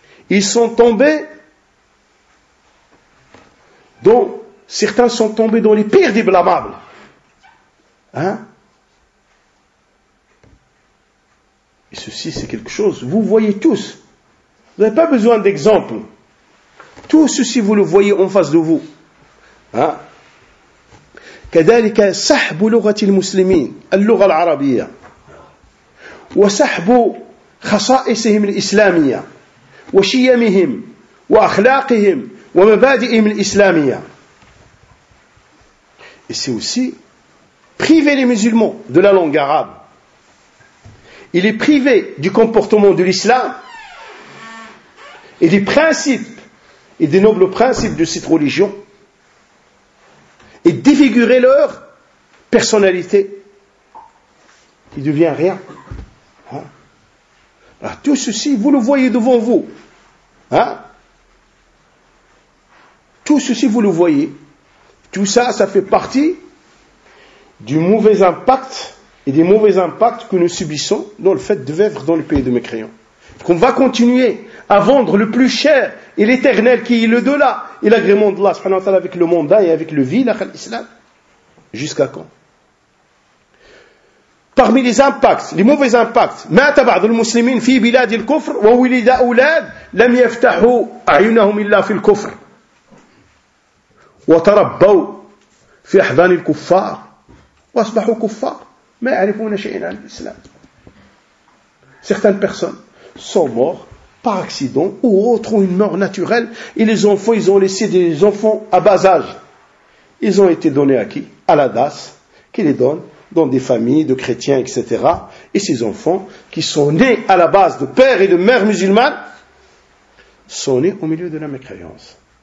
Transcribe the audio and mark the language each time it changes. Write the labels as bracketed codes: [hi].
[fr] Ils sont tombés, dont certains sont tombés dans les pires des blâmables. Hein? Et ceci, c'est quelque chose, vous voyez tous, vous n'avez pas besoin d'exemple, tout ceci vous le voyez en face de vous. Hein? [ar] كذلك سحب لغة المسلمين اللغة العربية وسحب خصائصهم الإسلامية وشيمهم وأخلاقهم ومبادئهم الإسلامية. [fr] Et c'est aussi priver les musulmans de la langue arabe. Il est privé du comportement de l'islam et des principes et des nobles principes de cette religion et défigurer leur personnalité. Il ne devient rien. Hein? Alors, tout ceci, vous le voyez devant vous. Hein? Tout ceci, vous le voyez. Tout ça, ça fait partie du mauvais impact et des mauvais impacts que nous subissons dans le fait de vivre dans le pays de mécréants. Qu'on va continuer à vendre le plus cher et l'éternel qui est l'au-delà et l'agrément d'Allah subhanahu wa ta'ala avec le mandat et avec le vie, l'islam. Jusqu'à quand? Parmi les impacts, les mauvais impacts, [ar] ما تبعض المسلمين في بلاد الكفر وولد أولاد لم يفتحوا أعينهم إلا في الكفر وتربوا في أحضان الكفار وأصبحوا كفار ما يعرفون شيئا عن الإسلام. [fr] Certaines personnes sont mortes par accident ou autre, ou une mort naturelle, et les enfants, ils ont laissé des enfants à bas âge. Ils ont été donnés à qui? À la DAS, qui les donne dans des familles de chrétiens, etc. Et ces enfants, qui sont nés à la base de pères et de mères musulmanes, sont nés au milieu de la mécréance.